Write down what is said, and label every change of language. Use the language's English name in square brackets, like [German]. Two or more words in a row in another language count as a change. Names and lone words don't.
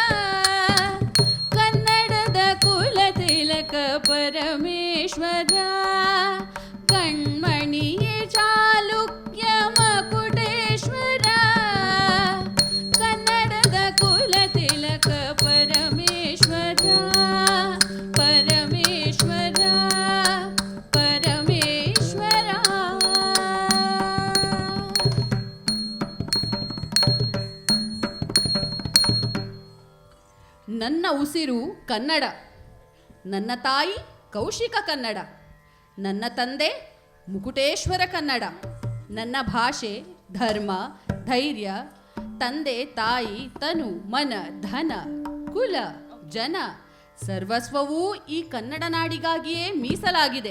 [Kannada] ಕನ್ನಡದ ಕುಲತಿಲಕ ಪರಮೇಶ್ವರ, ಕಣ್ಮಣಿಯೇ ಚಾಲುಕ್ಯ ಮಕುಟೇಶ್ವರ, ಕನ್ನಡದ ಕುಲತಿಲಕ ಪರಮೇಶ್ವರ, ಪರಮೇಶ್ವರ, ಪರಮೇಶ್ವರ. ನನ್ನ ಉಸಿರು ಕನ್ನಡ, ನನ್ನ ತಾಯಿ ಕೌಶಿಕ ಕನ್ನಡ, ನನ್ನ ತಂದೆ ಮುಕುಟೇಶ್ವರ ಕನ್ನಡ, ನನ್ನ ಭಾಷೆ ಧರ್ಮ ಧೈರ್ಯ, ತಂದೆ ತಾಯಿ ತನು ಮನ ಧನ ಕುಲ ಜನ ಸರ್ವಸ್ವವೂ ಈ ಕನ್ನಡ ನಾಡಿಗಾಗಿಯೇ ಮೀಸಲಾಗಿದೆ.